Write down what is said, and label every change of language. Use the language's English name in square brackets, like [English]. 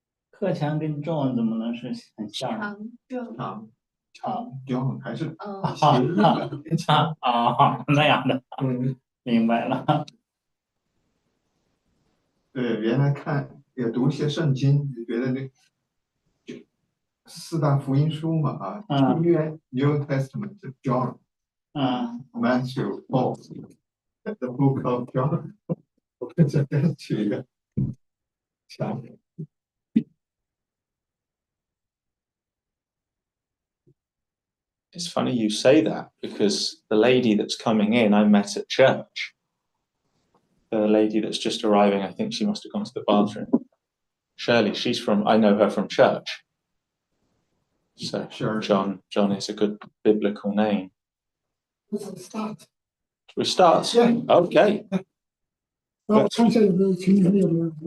[Chinese] 克强跟 John 怎么能是很像？ John 还是那样的，明白了。对，原来也读一些圣经，就觉得四大福音书嘛啊，新约 New Testament John， Matthew Paul the Book of John， 我跟这边取一个强。 [English] It's funny you say that because the lady that's coming in, I met at church. The lady that's just arriving, I think she must have gone to the bathroom. Shirley, I know her from church. So Sure. John is a good biblical name. Start. We start? Yeah. Okay. [Chinese] 然后我看一下有没有群里面有没有人，